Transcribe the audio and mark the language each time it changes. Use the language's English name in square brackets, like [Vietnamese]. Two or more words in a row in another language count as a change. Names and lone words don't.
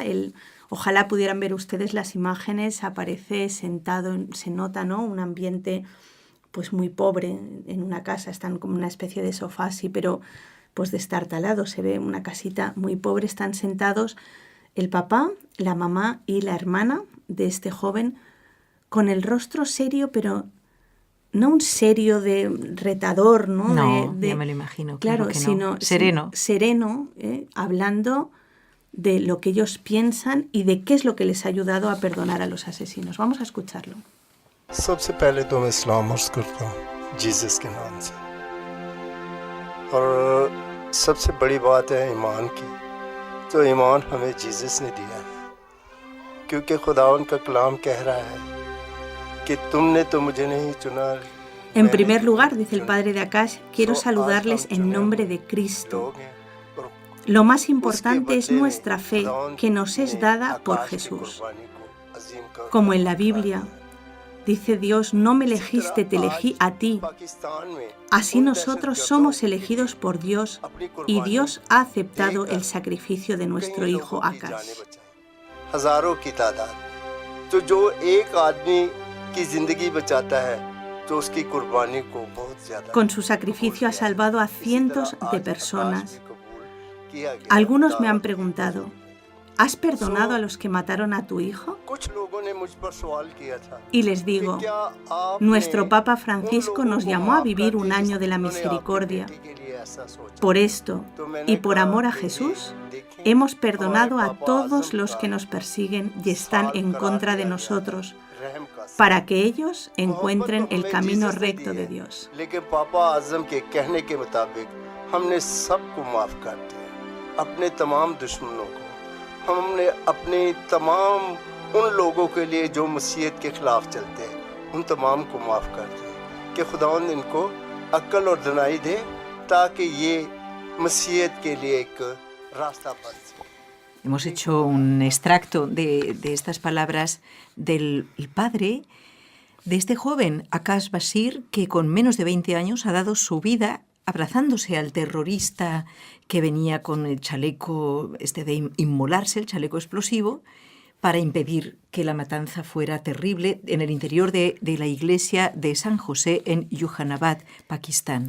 [Spanish] Ojalá pudieran ver ustedes las imágenes, aparece sentado, se nota, ¿no?, un ambiente pues muy pobre en una casa, están como una especie de sofá así, pero pues destartalado, se ve una casita muy pobre, están sentados el papá, la mamá y la hermana de este joven con el rostro serio, pero no un serio de retador, ¿no? No, ya me lo imagino. Claro, que no. sino sereno. Sereno, hablando de lo que ellos piensan y de qué es lo que les ha ayudado a perdonar a los asesinos. Vamos a escucharlo. [Urdu] سب سے پہلے تو میں اسلام عرض کرتا ہوں جیسس کے نام سے اور سب سے بڑی بات ہے ایمان کی تو ایمان ہمیں جیسس نے دیا ہے کیونکہ خداون کا کلام کہہ رہا ہے کہ تم نے تو مجھے نہیں چنا. [Spanish] En primer lugar, dice el padre de Akash, quiero saludarles en nombre de Cristo. Lo más importante es nuestra fe que nos es dada por Jesús. Como en la Biblia Dice Dios, no me elegiste, te elegí a ti. Así nosotros somos elegidos por Dios y Dios ha aceptado el sacrificio de nuestro hijo Akash. [Urdu] ہزاروں کی تعداد تو جو ایک آدمی کی زندگی بچاتا ہے تو اس کی قربانی کو بہت زیادہ [Spanish] Con su sacrificio ha salvado a cientos de personas. Algunos me han preguntado, ¿has perdonado a los que mataron a tu hijo? Y les digo, nuestro Papa Francisco nos llamó a vivir un año de la misericordia. Por esto y por amor a Jesús, hemos perdonado a todos los que nos persiguen y están en contra de nosotros, para que ellos encuentren el camino recto de Dios. [Urdu] اپنے تمام دشمنوں کو ہم نے اپنے تمام ان لوگوں کے لیے جو مسیحت کے خلاف چلتے ہیں ان تمام کو معاف کر دے کہ خداوند ان کو عقل اور دنائی دے تاکہ یہ مسیحت کے لیے ایک راستہ بن سکے. [Spanish] Hemos hecho un extracto de estas palabras del padre de este joven, Akash Bashir, que con menos de 20 años ha dado su vida abrazándose al terrorista que venía con el chaleco de inmolarse, el chaleco explosivo, para impedir que la matanza fuera terrible en el interior de la iglesia de San José en Yuhanabad, Pakistán.